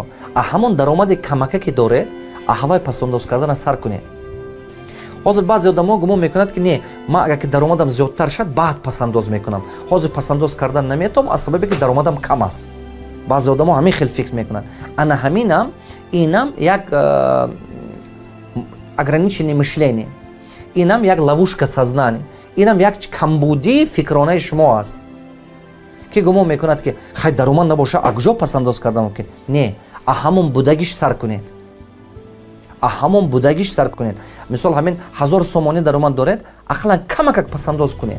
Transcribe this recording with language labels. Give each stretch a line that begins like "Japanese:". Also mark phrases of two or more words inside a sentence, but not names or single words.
Tajik: همون درآمد کمکه که داره هوای پسنداز کردن سر کنید. حاضر بعضی آدما گمان میکنند که نه من اگر که درآمدم زیادتر شد بعد پسنداز میکنم. حاضر پسنداز کردن نمیتونم از سببی که درآمدم کم است. بعضی آدما همین خیلی فکر میکنند. انا همینم اینم یک
Russian: ограничение мышления.
Tajik: اینم یک
Russian: ловушка сознания.
Tajik: اینم یک کمبودی فکرانه شما است. که گمان میکند که خیلی درآمد نباشه اگجا پسنداز کردن ممکن. نه همون بودگیش سر کنید. همون بودگیش سر کنید. مثال همین 1000 سومانی درآمد دارید، اصلا کمک پسنداز کنید.